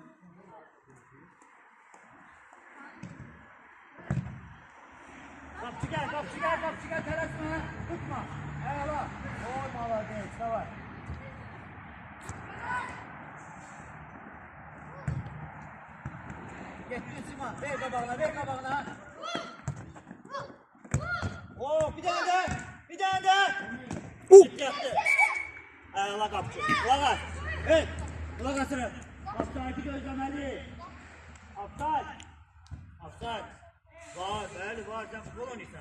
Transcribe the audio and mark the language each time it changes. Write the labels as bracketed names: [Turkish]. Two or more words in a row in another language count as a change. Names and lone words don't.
[Azerbaijani] Qapçı gəl, qapçı gəl, qapçı gəl. Tələsmə. Tutma. Əla. [Russian] Ой, молодец. Давай. [Azerbaijani] Getdin Siman. Ver qabağına, ver qabağına. [Turkish] Oo, bir tane de. Bir tane de. Yaptı. [Azerbaijani] Əla qapçı. Qulaq as. Evet. Qulaq asırıq. Qapçı gözləməli. Aptal. Aptal. Var, bəli, var. Sən futbol oynayırsan.